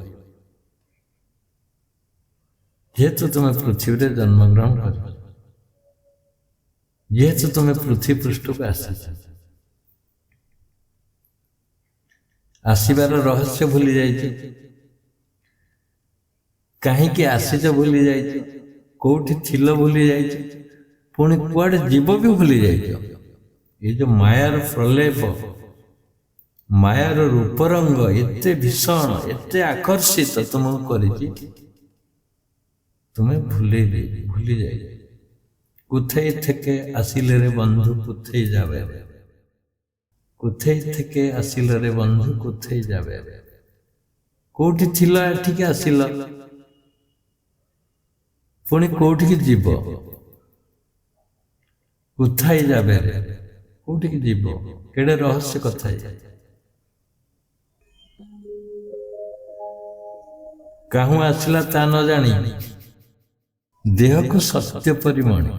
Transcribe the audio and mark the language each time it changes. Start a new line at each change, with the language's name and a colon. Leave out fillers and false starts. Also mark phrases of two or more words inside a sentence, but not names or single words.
Odia: ଯେହେତୁ ତୁମେ ପୃଥିବୀରେ ଜନ୍ମଗ୍ରହଣ କରିଛ, ଯେହେତୁ ତୁମେ ପୃଥ୍ୱୀ ପୃଷ୍ଠକୁ ଆସିଛ, ଆସିବାର ରହସ୍ୟ ଭୁଲି ଯାଇଛ, କାହିଁକି ଆସିଛ ଭୁଲି ଯାଇଛ, କୋଉଠି ଥିଲ ଭୁଲି ଯାଇଛ, ପୁଣି କୁଆଡେ ଯିବ ବି ଭୁଲି ଯାଇଛ। ଏ ଯୋଉ ମାୟାର ପ୍ରଲେପ, ମାୟାର ରୂପରଙ୍ଗ ଏତେ ଭୀଷଣ, ଏତେ ଆକର୍ଷିତ ତୁମକୁ କରିଛି,
Bangla: তুমি ভুলে যাই। কোথায় থেকে আসিলে রে বন্ধু কোথায় যাবে, কোথায় থেকে আসিলে রে বন্ধু কোথায় যাবে,
Odia: କୋଉଠି ଥିଲ ଏଠିକି ଆସିଲ, ପୁଣି କୋଉଠିକି ଯିବ,
Bangla: উথাই যাবে
Odia: କୋଉଠିକି ଯିବ, କେଡେ ରହସ୍ୟ କଥା। କାହୁଁ ଆସିଲା ତା ନ ଜାଣି ଦେହକୁ ସତ୍ୟ ପରିମଣି।